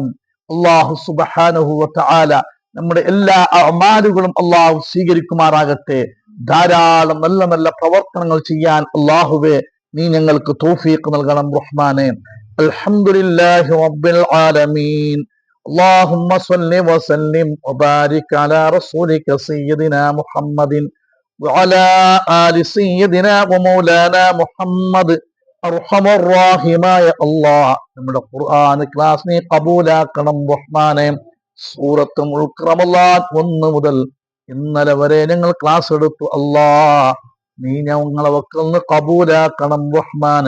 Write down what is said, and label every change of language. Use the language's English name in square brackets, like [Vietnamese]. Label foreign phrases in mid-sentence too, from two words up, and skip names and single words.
[Arabic] الله سبحانه وتعالى [Malayalam] നമ്മുടെ എല്ലാ അഅ്മാലുകളും അല്ലാഹു സ്വീകരിക്കുമാറാകട്ടെ. ധാരാളം നല്ല നല്ല പ്രവർത്തനങ്ങൾ ചെയ്യാൻ അല്ലാഹുവേ നീ ഞങ്ങൾക്ക് തൗഫീഖ് നൽകണം റഹ്മാനെ. [Arabic] الحمد لله رب العالمين. اللهم صل وسلم وبارك على رسولك سيدنا محمد وعلى آل سيدنا ومولانا محمد. [Malayalam] അർഹമർറാഹിമായ അല്ലാഹ്, നമ്മുടെ ഖുർആൻ ക്ലാസ് നീ കബൂലാക്കണം റഹ്മാനെ. സൂറത്ത് മുൽക്ക് റമളാൻ 1 മുതൽ ഇന്നലെ വരെ ഞങ്ങൾ ക്ലാസ് എടുത്തു. അല്ലാഹ് നീ ഞങ്ങളെ വക്കൽന്ന് കബൂലാക്കണം റഹ്മാനെ.